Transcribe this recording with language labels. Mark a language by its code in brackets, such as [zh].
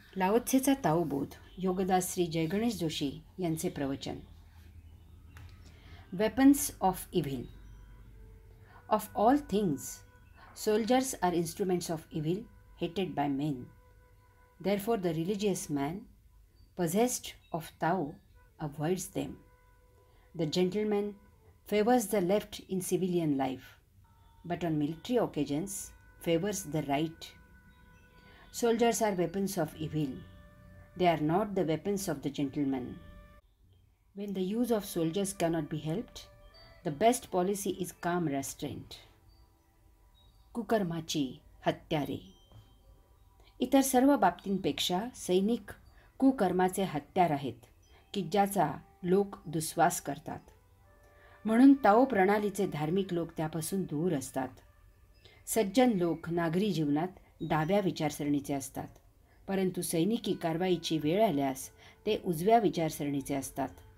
[mr] लाओत्सेचा ताओबोध योगदास श्री जयगणेश जोशी यांचे प्रवचन. [en] Weapons of evil. Of all things soldiers are instruments of evil, hated by men. Therefore the religious man, possessed of Tao, avoids them. The gentleman favors the left in civilian life, but on military occasions favors the right. Soldiers are weapons of evil. They are not the weapons of the gentleman. When the use of soldiers cannot be helped, the best policy is calm restraint. [mr] कुकर्माची हत्यारे. इतर सर्व बाबतींपेक्षा सैनिक कुकर्माचे हत्यार आहेत की ज्याचा लोक दुस्वास करतात. म्हणून ताओ प्रणालीचे धार्मिक लोक त्यापासून दूर असतात. सज्जन लोक नागरी जीवनात डाव्या विचारसरणीचे असतात, परंतु सैनिकी कारवाईची वेळ आल्यास ते उजव्या विचारसरणीचे असतात.